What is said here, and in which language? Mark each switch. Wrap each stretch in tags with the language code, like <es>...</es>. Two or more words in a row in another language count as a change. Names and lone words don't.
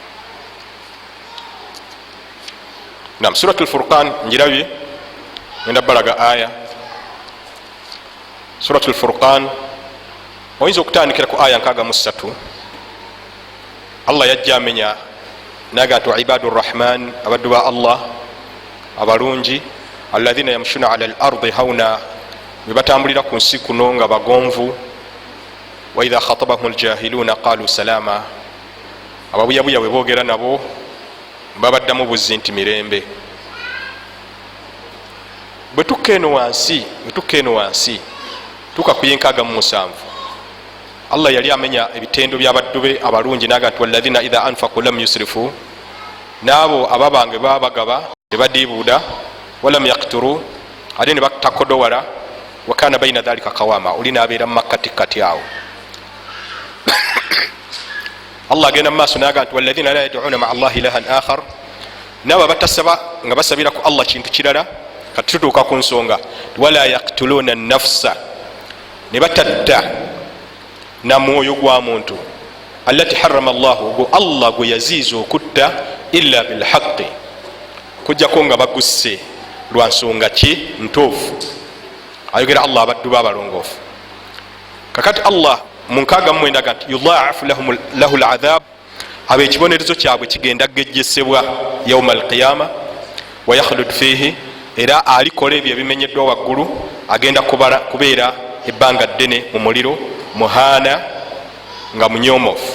<lg>Naam, Suratul Furqan njirabye, ngenda balaga aya. Suratul Furqan oyinza okutandikira ku aya 63. Allah yajja amenya naga nti</lg> <ar>عباد الرحمن,</ar> <lg>abaddu ba Allah abalungi,</lg> <ar>الذين يمشون على الأرض هونا,</ar> <lg>bebatambulira ku nsi kuno nga bagonvu.</lg> <ar>وإذا خاطبهم الجاهلون قالوا سلاما,</ar> <lg>ababuyabuya bwe boogera nabo babaddamu buzzi nti mirembe. Bwe tukka eno wansi tuka ku 67, Allah yali amenya ebitendo by'abaddu be abalungi naga nti</lg> <ar>والذين إذا أنفقوا لم يسرفوا,</ar> <lg>n'abo ababange babagaba tebadiibuuda,</lg> <ar>ولم يقتروا,</ar> <lg>ate ne batakodowala,</lg> <ar>وكان بين ذلك قواما,</ar> <lg>oli n'abeera mu makkati awo. Allah agenda mu maaso naga nti</lg> <ar>والذين لا يدعون مع الله إلها آخر,</ar> <lg>n'abo batasaba nga basabira ku Allah kintu kirala. Kati tutuuka ku nsonga,</lg> <ar>ولا يقتلون النفس,</ar> <lg>ne batatta na mwoyo gwa muntu,</lg> <ar>التي حرم الله,</ar> <lg>gwe Allah gwe yaziiza okutta,</lg> <ar>إلا بالحق,</ar> <lg>kujjako nga bagusse lwa nsonga ki? Ntuufu. Ayogera Allah abaddu b'abalongoofu. Kakati Allah mu 69 ndaga nti</lg> <ar>يضاعف له العذاب,</ar> <lg>aba ekibonerezo kyabwe kigenda geggesebwa</lg> <ar>يوم القيامة, ويخلد فيه,</ar> <lg>era alikola ebyo ebimenyeddwa waggulu agenda kubeera ebbanga ddene mu muliro, muhana nga munyomofu.</lg>